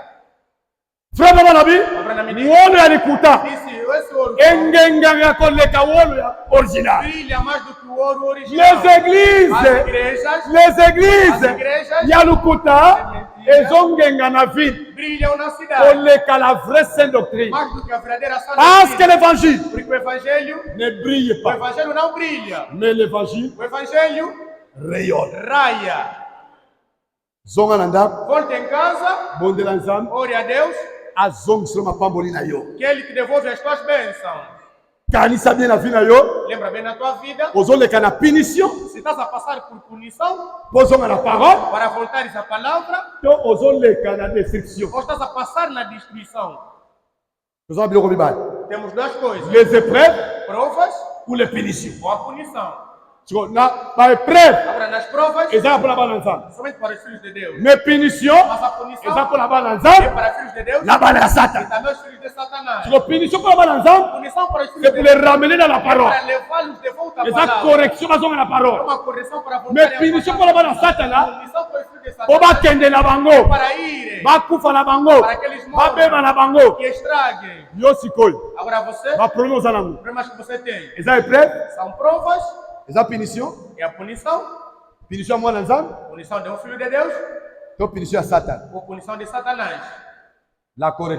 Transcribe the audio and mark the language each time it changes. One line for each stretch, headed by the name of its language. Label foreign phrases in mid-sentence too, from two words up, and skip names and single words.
Lingala: Frère baba nabi. Abraham Namidi Wolo ya likuta.
Portuguese: disse, esse ouro
Lingala: Engenga ya koleka wolo ya original.
Portuguese: brilha mais do que o ouro original.
French: Les églises. Les églises.
Lingala: Ya lukuta. Ezongenga na ville.
Portuguese: Brilham na cidade.
French: Oleka la vraie sainte doctrine.
Portuguese: Mais do que a verdadeira sã
French: Parce que
Portuguese: doutrina.
French: l'évangile
Portuguese: Porque o evangelho,
French: ne brille
Portuguese: o
French: pas.
Portuguese: evangelho não brilha.
French: Mais l'évangile
Portuguese: O evangelho
French: rayonne.
Portuguese: raia.
Lingala: Zonga na ndako.
Portuguese: Volte em casa,
Lingala: Bondela nzambe.
Portuguese: ore a Deus,
Lingala: Azongisela mapamboli na yo.
Portuguese: que Ele te devolve as tuas bênçãos.
Lingala: Kanisa bien na vie na yo.
Portuguese: Lembra bem na tua vida,
Lingala: Ozoleka na punition.
Portuguese: se estás a passar por punição,
Lingala: Pozonga na parole.
Portuguese: para voltares à palavra,
Lingala: To ozoleka na destruction.
Portuguese: ou estás a passar na destruição.
Lingala: Tozonga biloko mibale.
Portuguese: Temos duas coisas:
French: Les épreuves
Portuguese: provas
French: ou les punitions.
Portuguese: ou a punição.
Lingala: Tiko na ba épreuve
Portuguese: Agora, nas provas,
Lingala: ezaka mpona bana nzambe.
Portuguese: somente para os filhos de Deus.
French: Mais punition
Portuguese: Mas a punição
Lingala: eza mpona bana
Portuguese: é
Lingala: nzambe
Portuguese: para filhos de Deus
Lingala: na bana ya
Portuguese: e
Lingala: Satan.
Portuguese: também os filhos de Satanás.
Lingala: Tiko punition mpona bana nzambe
Portuguese: Punição para os
French: c'est
Portuguese: filhos
French: pour
Portuguese: de
French: les
Portuguese: Deus
French: ramener dans la parole.
Portuguese: para levá-los de volta à
Lingala: Eza
Portuguese: palavra.
Lingala: correction bazonga na
Portuguese: É
Lingala: parole.
Portuguese: uma correção para voltar
Lingala: Mais punition mpona bana Satana
Portuguese: Punição para os filhos de
Lingala: po
Portuguese: Satanás
Lingala: bakende na bango.
Portuguese: para irem,
Lingala: Bakufa na bango.
Portuguese: para que eles morram,
Lingala: Babeba na bango.
Portuguese: que estraguem.
Lingala: Yo sikoyo.
Portuguese: Agora você,
Lingala: Baproblème oza nango.
Portuguese: os problemas que você tem
Lingala: Eza épreuve.
Portuguese: são provas,
Lingala: Eza punition.
Portuguese: é a punição,
Lingala: Punition ya mwana nzambe.
Portuguese: punição de um filho de Deus
Lingala: To punition ya Satan.
Portuguese: ou punição de Satanás.
French: La correction.